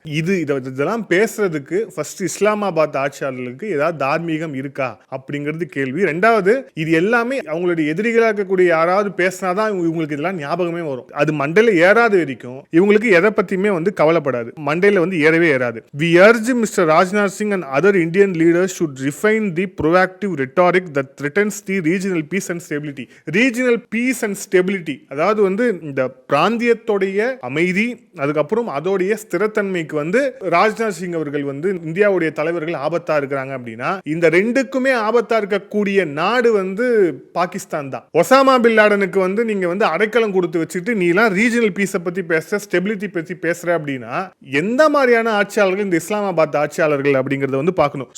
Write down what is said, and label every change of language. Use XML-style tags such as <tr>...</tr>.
<ta>இதெல்லாம் பேசுறதுக்கு ஃபர்ஸ்ட் இஸ்லாமாபாத் ஆட்சியாளர்களுக்கு ஏதாவது தார்மீகம் இருக்கா அப்படிங்கிறது கேள்வி. ரெண்டாவது, இது எல்லாமே அவங்களுடைய எதிரிகளாக கூடிய யாராவது பேசினாதான் இவங்களுக்கு இதெல்லாம் ஞாபகமே வரும். அது மண்டையில ஏறாத வரைக்கும் இவங்களுக்கு எதை பத்தியுமே வந்து கவலைப்படாது, மண்டையில வந்து ஏறவே ஏறாது.</ta> <en>We urge Mr. Rajnath Singh and other Indian leaders should refine the proactive rhetoric that threatens the regional peace and stability. Regional peace and stability,</en> <ta>அதாவது வந்து இந்த பிராந்தியத்தோடைய அமைதி, அதுக்கப்புறம் அதோடைய ஸ்திரத்தன்மைக்கு வந்து ராஜ்நாத் சிங் அவர்கள் வந்து இந்தியாவுடைய தலைவர்கள் ஆபத்தா இருக்கிறாங்க அப்படின்னா இந்த ரெண்டுக்குமே ஆபத்தா இருக்கக்கூடிய நாடு வந்து பாகிஸ்தான் தான். ஒசாமா பின் லாடனுக்கு வந்து நீங்க வந்து அடைக்கலம் கொடுத்து வச்சுட்டு நீலாம் ரீஜனல் பீஸை பத்தி பேசுற, ஸ்டெபிலிட்டி பத்தி பேசுற அப்படின்னா எந்த மாதிரியான ஆட்சியாளர்கள் இந்த இஸ்லாமாபாத் ஆட்சியாளர்கள் அப்படிங்கறத வந்து பார்க்கணும்.</ta>